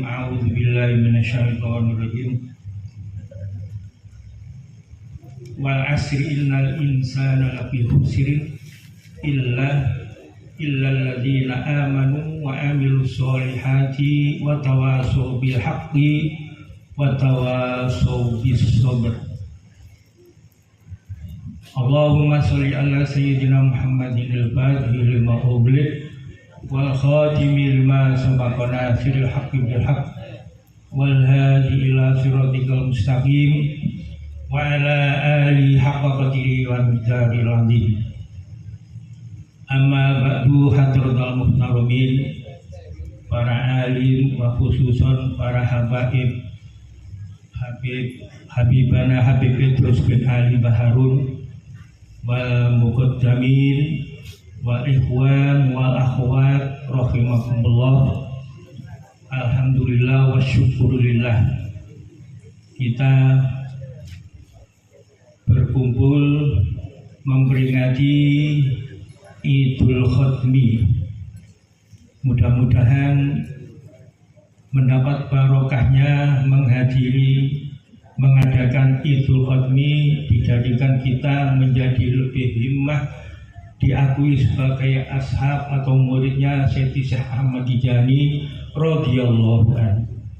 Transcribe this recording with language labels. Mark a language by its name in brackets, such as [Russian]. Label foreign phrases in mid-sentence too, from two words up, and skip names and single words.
[Arabic] أعوذ بالله من الشيطان الرجيم والعصر إن الإنسان لفي خسر إلا الذين آمنوا وعملوا الصالحات وتواصوا بالحق وتواصوا بالصبر. اللهم صل على سيدنا محمد الفاتح لما أغلق والخاتم لما سبق ناصر الحق بالحق والهادي إلى صراطك المستقيم وعلى آله حق قدره ومقدار العظيم. أما بعد حضرات المحترمين para عالم وخصوصا para حبيبنا حبيب Petrus بن علي باهارون والمقدمين والإخوان والأخوات رحمكم الله. الحمد لله وشكرا لله, [Indonesian] kita berkumpul memperingati Idul Khatmi. Mudah-mudahan mendapat barokahnya mengadakan Idul Khatmi, dijadikan kita menjadi lebih himmah, diakui sebagai ashab atau muridnya Syekh Ahmad Tijani [Arabic] radhiyallahu anhu.